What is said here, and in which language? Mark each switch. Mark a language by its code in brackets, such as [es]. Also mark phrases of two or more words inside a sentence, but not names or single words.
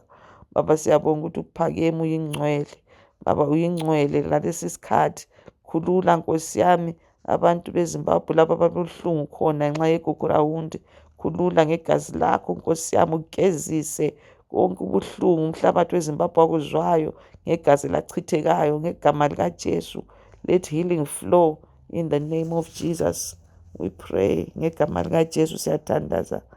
[nd] Baba, siyabonga ukuthi uphakeme, uyingcwele. Baba, uyingcwele ngalesi sikhathi. Khulula Nkosi yami abantu beZimbabwe laba ababuhlungu khona nxa yeGugurawundi. Khulula ngegazi lakho Nkosi yami, ugezise konke ubuhlungu umhlabathi weZimbabwe wakuzwayo ngegazi lachithekayo ngegama likaJesu. [en] Let healing flow in the name of Jesus. We pray [nd] ngegama likaJesu siyathandaza.